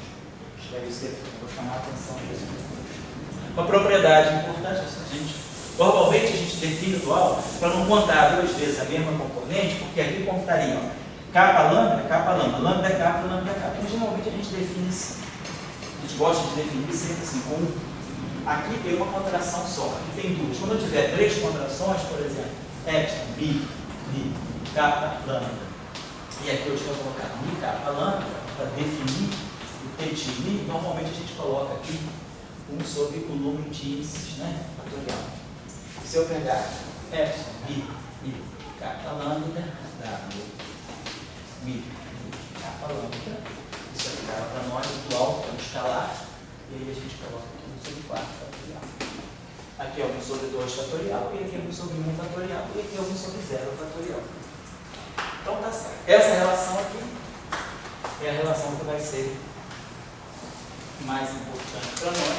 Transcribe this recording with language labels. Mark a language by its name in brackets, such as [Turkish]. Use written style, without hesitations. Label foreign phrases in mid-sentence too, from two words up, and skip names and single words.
[Portuguese] Vou chamar a atenção disso. Uma propriedade importante, normalmente a gente define o dual para não contar 2 vezes a mesma componente, porque aqui contaria kappa lambda, lambda é kappa, lambda é kappa. Então, geralmente a gente define assim. A gente gosta de definir sempre assim, com aqui tem uma contração só, aqui tem 2. Quando eu tiver 3 contrações, por exemplo, epsilon, mi, kappa, lambda, e aqui eu estou colocando mi, kappa, lambda, para definir o t mi, normalmente a gente coloca aqui 1 sobre o número de índices, né, fatorial. Se eu pegar epsilon, mi, kappa, lambda, dá mi, kappa, lambda, isso aqui dá para nós o dual, que é um escalar, e aí a gente coloca aqui 1 sobre 4 fatorial. Aqui é 1 sobre 2 fatorial, e aqui é 1 sobre 1 fatorial, e aqui é 1 sobre 0 fatorial. Então tá certo. Essa relação aqui é a relação que vai ser mais importante para nós.